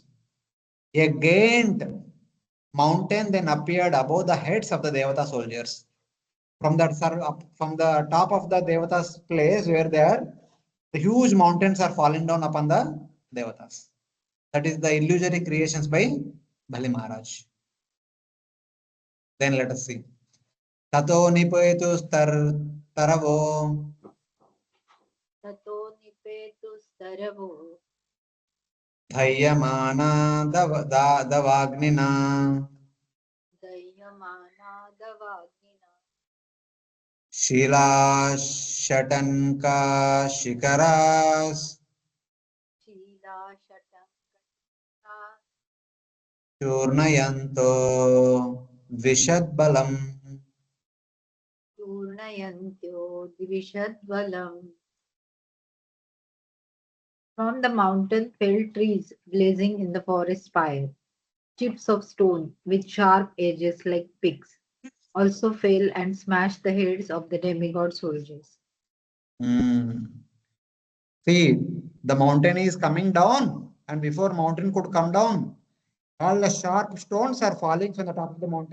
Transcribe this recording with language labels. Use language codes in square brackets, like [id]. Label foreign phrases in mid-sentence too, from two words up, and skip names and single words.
[en] A gained mountain then appeared above the heads of the Devata soldiers. From the top of the Devata's place where they are, the huge mountains are falling down upon the Devatas. That is the illusory creations by Bali Maharaj. Then let us see. [sa] ततो निपेतु तरवो. ततो निपेतुस्तरवो. दह्यमाना दवाग्निना. दह्यमाना दवाग्निना. शिला सटङ्क शिखराः. शिला सटङ्क. चूर्णयन्तो विषद्बलम्. चूर्णयन्त्यो दिविषद्बलम्. [en] From the mountain fell trees blazing in the forest fire. Chips of stone with sharp edges like picks also fell and smashed the heads of the demigod soldiers. See, the mountain is coming down, and before mountain could come down, all the sharp stones are falling from the top of the mountain.